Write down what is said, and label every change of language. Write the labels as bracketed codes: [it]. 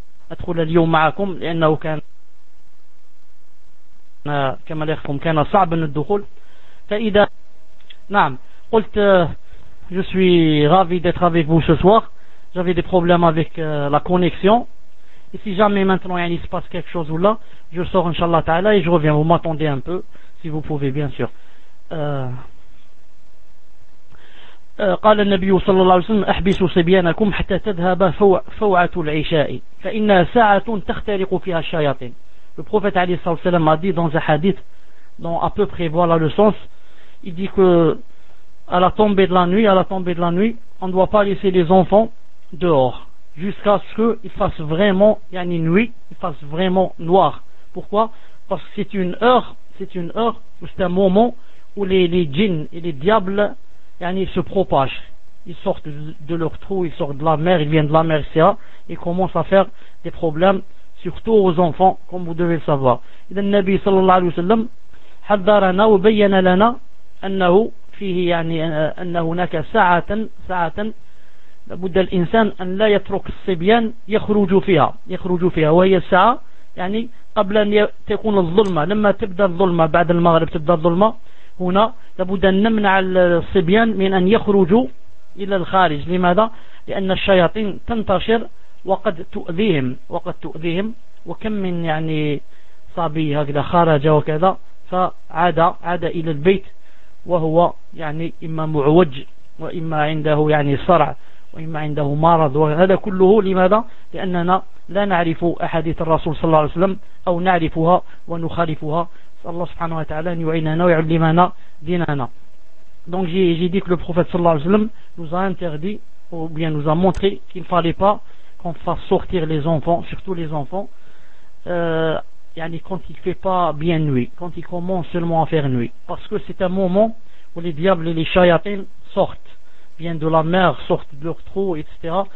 [ar] أدخل اليوم معكم لأنه كان كما لكم كان صعب الدخول. فإذا نعم قلت [fr] je suis ravi d'être avec vous ce soir. J'avais des problèmes avec la connexion. Et si jamais maintenant il se passe quelque chose ou là, je sors inshallah ta'ala et je reviens. Vous m'attendez un peu si vous pouvez bien sûr. [ar] قال النبي صلى الله عليه وسلم احبسوا صبيانكم حتى تذهب فوعة العشاء فإنها ساعة تخترق فيها الشياطين. [fr] Le prophète عليه الصلاة والسلام a dit dans un hadith dont à peu près voilà le sens, il dit que à la tombée de la nuit, à la tombée de la nuit, on ne doit pas laisser les enfants dehors jusqu'à ce qu'il fasse vraiment yani nuit, il fasse vraiment noir. Pourquoi? Parce que c'est une heure ou c'est un moment où les djinns et les diables يعني ils se propagent, ils sortent de leur trou, ils sortent de la mer, ils viennent de la mer, etc. Ils commencent à faire des problèmes, surtout aux enfants, comme vous devez le savoir. [ar] Et le Nabi sallallahu alayhi wa sallam حذرنا وبين لنا أنه فيه يعني أن هناك ساعة ساعة لابد الإنسان أن لا يترك الصبيان يخرجوا فيها وهي الساعة يعني قبل أن تكون الظلمة، لما تبدأ الظلمة بعد المغرب تبدأ الظلمة، هنا لابد أن نمنع الصبيان من أن يخرجوا إلى الخارج. لماذا؟ لأن الشياطين تنتشر وقد تؤذيهم. وكم من يعني صبي هكذا خرج وكذا فعاد إلى البيت وهو يعني إما معوج وإما عنده يعني صرع وإما عنده مرض، وهذا كله لماذا؟ لأننا لا نعرف أحاديث الرسول صلى الله عليه وسلم أو نعرفها ونخالفها. Allah subhanahu wa ta'ala yu'inana wa yu'limana dinana. [fr] Donc j'ai dit que le prophète sallallahu alayhi wa sallam nous a interdit ou bien nous a montré qu'il ne fallait pas qu'on fasse sortir les enfants, surtout les enfants yani quand il ne fait pas bien nuit, quand il commence seulement à faire nuit, parce que c'est un moment où les diables et les shayatins sortent, viennent de la mer, sortent de leur trou, etc.